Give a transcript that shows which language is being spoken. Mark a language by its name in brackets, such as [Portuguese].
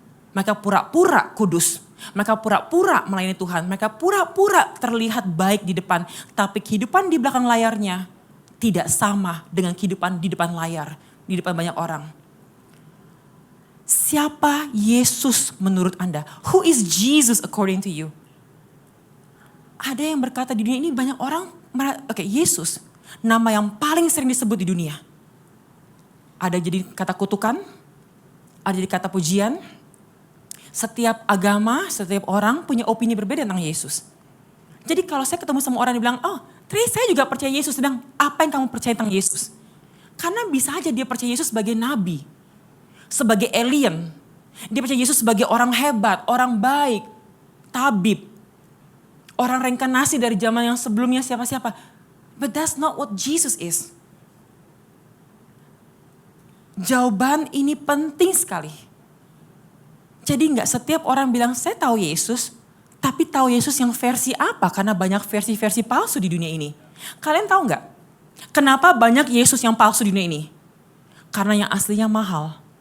[Indonesian] Mereka pura-pura kudus. Mereka pura-pura melayani Tuhan. Mereka pura-pura terlihat baik di depan. Tapi kehidupan di belakang layarnya tidak sama dengan kehidupan di depan layar. Di depan banyak orang. Siapa Yesus menurut Anda? [English] Who is Jesus according to you? [Indonesian] Ada yang berkata di dunia ini banyak orang, Yesus, nama yang paling sering disebut di dunia. Ada jadi kata kutukan, ada jadi kata pujian. Setiap agama, setiap orang punya opini berbeda tentang Yesus. Jadi kalau saya ketemu sama orang yang bilang, Trace saya juga percaya Yesus, sedang apa yang kamu percaya tentang Yesus? Karena bisa aja dia percaya Yesus sebagai nabi. Sebagai alien. Dia percaya Yesus sebagai orang hebat, orang baik, tabib. Orang reinkarnasi dari zaman yang sebelumnya siapa-siapa. [English] But that's not what Jesus is. [Indonesian] Jawaban ini penting sekali. Jadi gak setiap orang bilang saya tahu Yesus, tapi tahu Yesus yang versi apa? Karena banyak versi-versi palsu di dunia ini. Kalian tahu gak? Kenapa banyak Yesus yang palsu di dunia ini? Karena yang aslinya mahal.